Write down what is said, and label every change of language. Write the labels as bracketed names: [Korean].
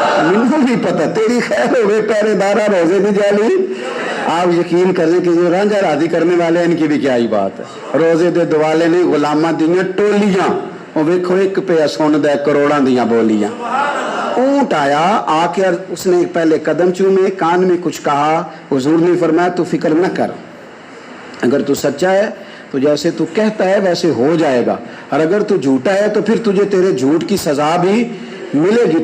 [Punjabi] مینوں بھی پتہ تیری خیر ہوے پہرے دارا روزے دی جالی. [Urdu] آپ یقین کریں کہ جو رانجھا راضی کرنے والے ہیں ان کی بھی کیا ہی بات ہے. [Punjabi] روزے دے دوالے نے غلاماں دیاں ٹولیاں, وہ ویکھو ایک پہ سن دے کروڑاں دیاں بولیاں. [Urdu] اونٹ آیا, آ کے اس نے پہلے قدم چومے, کان میں کچھ کہا. حضور نے فرمایا تو فکر نہ کر, اگر تو سچا ہے تو جیسے تو کہتا ہے ویسے ہو جائے گا, اور اگر تو جھوٹا ہے تو پھر تجھے تیرے جھوٹ کی سزا بھی ملے گی.